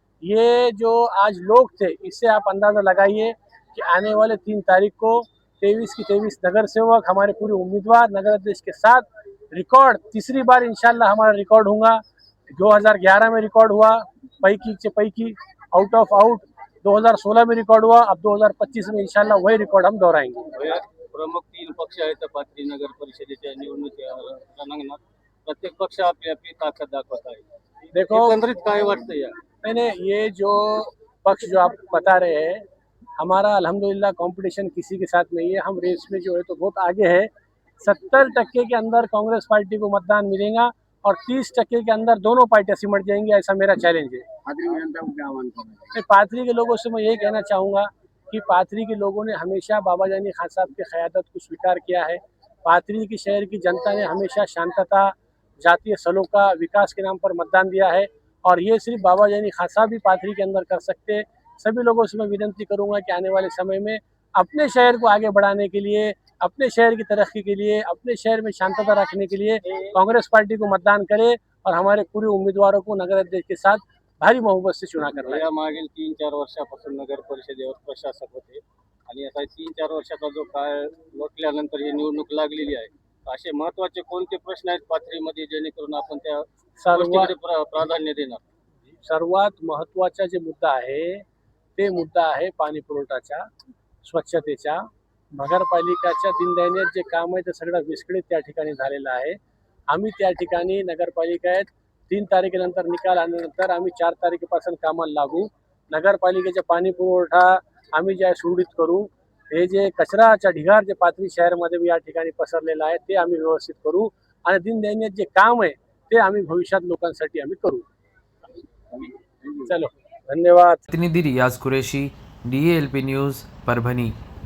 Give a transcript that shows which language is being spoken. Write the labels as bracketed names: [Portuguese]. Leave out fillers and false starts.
[Hindi] ये जो आज लोग थे, इससे आप अंदाज़ा लगाइए कि आने वाले 3 तारीख को 23 की 23 नगर सेवक, हमारे पूरे उम्मीदवार नगर अध्यक्ष के साथ रिकॉर्ड तीसरी बार इंशाल्लाह हमारा रिकॉर्ड होगा। 2011 में रिकॉर्ड हुआ पैकी से पैकी, आउट ऑफ आउट। 2016 में रिकॉर्ड हुआ, अब 2025 में इंशाल्लाह वही रिकॉर्ड हम दोहराएंगे। [Marathi] प्रमुख 3 पक्ष आहेत पाथरी नगर परिषदेच्या निवडणुकीच्या रणांगणात। प्रत्येक पक्ष आपली आपली ताकद दाखवत आहे। [Hindi] देखो, [Marathi] एकंदरीत काय वाटतं या? [Hindi] मैंने ये जो पक्ष जो आप बता रहे हैं, हमारा अल्हम्दुलिल्लाह कंपटीशन किसी के साथ नहीं है। हम रेस में जो है तो बहुत आगे है। 70% के अंदर कांग्रेस पार्टी को मतदान मिलेगा और 30% के अंदर दोनों पार्टियां सिमट जाएंगी, ऐसा मेरा चैलेंज है। पाथरी के लोगों से मैं यही कहना चाहूँगा कि पाथरी के लोगों ने हमेशा बाबाजानी खान साहब की क़यादत को स्वीकार किया है। पाथरी की शहर की जनता ने हमेशा [Marathi] शांतता, जातीय सलोखा, [Hindi] विकास के नाम पर मतदान दिया है, और ये सिर्फ बाबाजानी खान साहब भी पाथरी के अंदर कर सकते हैं। सभी लोगों से मैं विनती करूंगा कि आने वाले समय में अपने शहर को आगे बढ़ाने के लिए, अपने शहर की तरक्की के लिए, अपने शहर में [Marathi] शांतता [Hindi] रखने के लिए कांग्रेस पार्टी को मतदान करे और हमारे पूरे उम्मीदवारों को नगर अध्यक्ष के साथ भारी मोहब्बत से चुना करना। [Marathi] या मागील 3-4 वर्षापासून नगर परिषदेवर प्रशासक होते, आणि आता 3-4 वर्षाचा जो काळ लोटल्यानंतर ही निवडणूक लागलेली आहे, असे महत्त्वाचे कोणते प्रश्न आहेत पाथरीमध्ये जेणेकरून आपण त्या गोष्टीकडे प्राधान्य देणार? सर्वात महत्त्वाचा जे मुद्दा आहे ते मुद्दा आहे पाणी पुरवठ्याचा, स्वच्छतेचा, नगरपालिकाच्या दिनदैनिक जे काम आहे ते सगळं विस्कळीत त्या ठिकाणी झालेलं आहे। आम्ही त्या ठिकाणी नगरपालिकेत 3 तारखेनंतर निकाल आल्यानंतर आम्ही 4 तारखेपासून कामाला लागू। नगरपालिकेचा पाणी पुरवठा आम्ही जे सुरळीत करू। हे जे कचराचा ढिगार जे पाथरी शहरामध्ये या ठिकाणी पसरलेला आहे ते आम्ही व्यवस्थित करू, आणि दिनदैनिक जे काम आहे ते आम्ही भविष्यात लोकांसाठी आम्ही करू। [Hindi] चलो, धन्यवाद। [Marathi] प्रतिनिधी रियाज कुरेशी, DALP न्यूज़, परभणी।